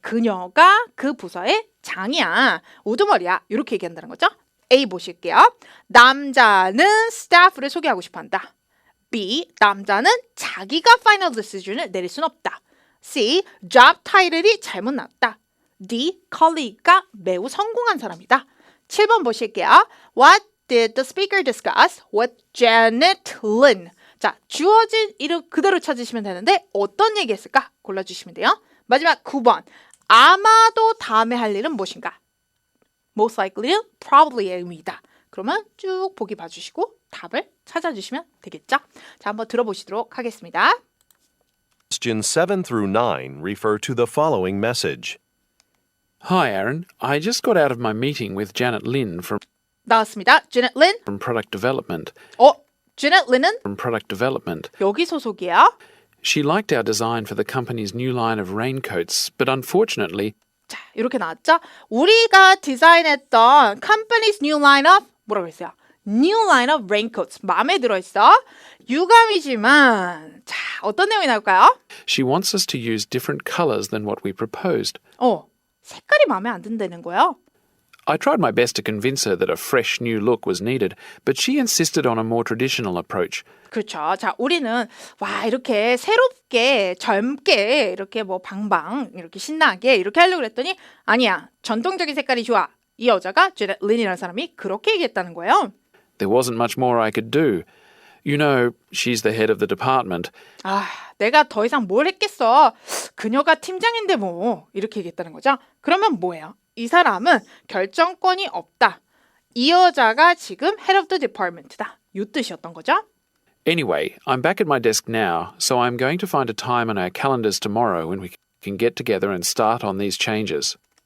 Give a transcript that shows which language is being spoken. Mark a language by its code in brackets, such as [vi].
[ko] 그녀가 그 부서의 장이야. 우두머리야. 이렇게 얘기한다는 거죠. A 보실게요. 남자는 staff를 소개하고 싶어한다. B. 남자는 자기가 [en] final decision [ko] 을 내릴 순 없다. C. job title이 잘못 나왔다. D. colleague가 매우 성공한 사람이다. 7번 보실게요. What did the speaker discuss with Janet Lin? 자, 주어진 이름 그대로 찾으시면 되는데 어떤 얘기했을까? 골라주시면 돼요. 마지막 9번. 아마도 다음에 할 일은 무엇인가? Most likely는 probably의 의미이다. 그러면 쭉 보기 봐주시고 답을 찾아주시면 되겠죠? 자, 한번 들어보시도록 하겠습니다. [en] Questions 7 through 9 refer to the following message. Hi, Aaron. I just got out of my meeting with Janet Lin [ko] 나왔습니다. Janet Lin. [en] from Product Development. [ko] Janet Lin은 [en] From Product Development. [ko] 여기 소속이에요. [en] She liked our design for the company's new line of raincoats, but unfortunately, [ko] 자, 이렇게 나왔죠? 우리가 디자인했던 [en] company's new line of [ko] 뭐라고 했어요? [en] New line of raincoats. [ko] 마음에 들어있어. 유감이지만 자, 어떤 내용이 나올까요? [en] she wants us to use different colors than what we proposed. [ko] 색깔이 마음에 안 든다는 거예요. [en] I tried my best to convince her that a fresh new look was needed, but she insisted on a more traditional approach. [ko] 그렇죠. 자, 우리는 이렇게 새롭게 젊게 이렇게 뭐 방방 이렇게 신나게 이렇게 하려고 그랬더니 아니야. 전통적인 색깔이 좋아. 이 여자가 제넷 린이라는 사람이 그렇게 얘기했다는 거예요. [en] There wasn't much more I could do. You know, she's the head of the department. [ko] 내가 더 이상 뭘 했겠어. 그녀가 팀장인데 뭐 이렇게 얘기했다는 거죠. 그러면 뭐예요? 이 사람은 결정권이 없다. 이 여자가 지금 [en] head of the department [ko] 다. 이 뜻이었던 거죠. [en] Anyway, I'm back at my desk now, so I'm going to find a time on our calendars tomorrow when we can get together and start on these changes.